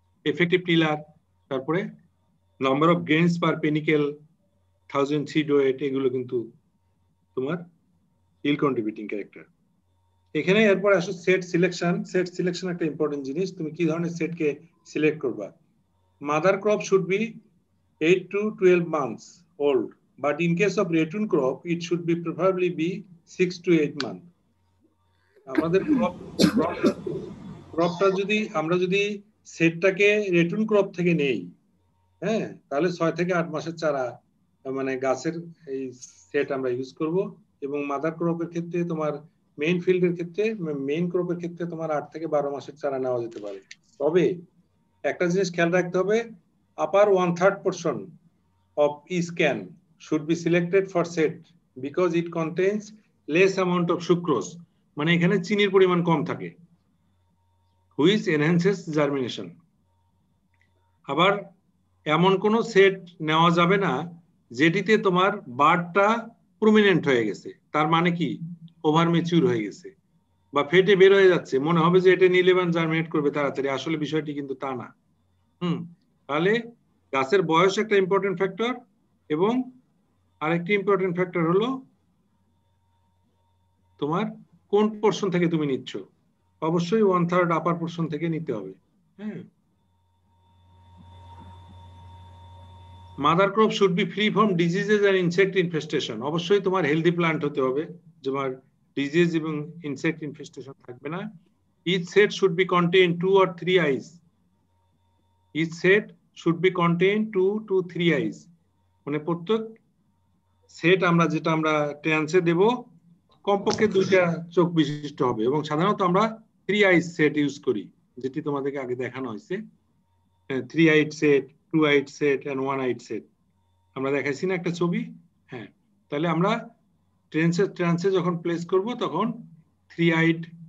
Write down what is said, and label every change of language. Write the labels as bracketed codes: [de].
[bn] Effective tiller, তারপরে number of grains per panicle, 1000 seed wait, এগুলো কিন্তু তোমার ইল কন্ট্রিবিউটিং ক্যারেক্টার। এখানে এরপর আসো সেট সিলেকশন। সেট সিলেকশন একটা ইম্পর্টেন্ট জিনিস, তুমি কি ধরনের সেটকে সিলেক্ট করবা। [en] Mother crop should be 8 to 12 months old, but in case of ratoon crop it should be preferably be 6 to 8 months. [bn] আমাদের ক্রপটা যদি আমরা যদি সেটটাকে রেটুন ক্রপ থেকে নেই, হ্যাঁ, তাহলে 6 থেকে 8 মাসের চারা মানে গাছের এই সেট আমরা ইউজ করব। এবং মাদার ক্রপের ক্ষেত্রে তোমার মেইন ফিল্ডের ক্ষেত্রে, মেইন ক্রপের ক্ষেত্রে তোমার 8 থেকে 12 মাসের চারা নেওয়া যেতে পারে। তবে একটা জিনিস খেয়াল রাখতে হবে, [en] upper 1/3 portion of each can should be selected for set because it contains less amount of sucrose, [bn] মানে এখানে চিনির পরিমাণ কম থাকে, [en] which enhances germination. [bn] আবার এমন কোন সেট নেওয়া যাবে না যেটিতে তোমার বাডটা প্রমিনেন্ট হয়ে গেছে, তার মানে কি ওভার ম্যাচিউর হয়ে গেছে বা ফেটে বের হয়ে যাচ্ছে, মনে হবে যে এটা নিলে জার্মিনেট করবে তাড়াতাড়ি, আসলে বিষয়টি কিন্তু তা না। তাহলে গাছের বয়স একটা ইম্পর্টেন্ট ফ্যাক্টর, এবং আরেকটি ইম্পর্টেন্ট ফ্যাক্টর হলো তোমার কোন পোরশন থেকে তুমি নিচ্ছ। অবশ্যই 1/3 আপার পোরশন থেকে নিতে হবে। হ্যাঁ, [en] Mother crop should be free from diseases and insect infestation. [bn] অবশ্যই তোমার হেলদি প্ল্যান্ট হতে হবে, তোমার ডিজিজ এবং ইনসেক্ট ইনফেস্টেশন থাকবে না। [en] Each set should be contain 2 or 3 eyes. Each set should be contain 2 to 3 eyes. [bn] মানে প্রত্যেক সেট আমরা যেটা আমরা ট্রান্সে দেব কমপক্ষে দুইটা চোখ বিশিষ্ট হবে এবং সাধারণত আমরা 3 আইজ সেট ইউজ করি যেটি তোমাদেরকে আগে দেখানো হয়েছে 3 I'd set 2 I'd set and 1 I'd set আমরা দেখাইছি না একটা ছবি হ্যাঁ তাহলে আমরা ট্রান্সে যখন প্লেস করব তখন 3 আইড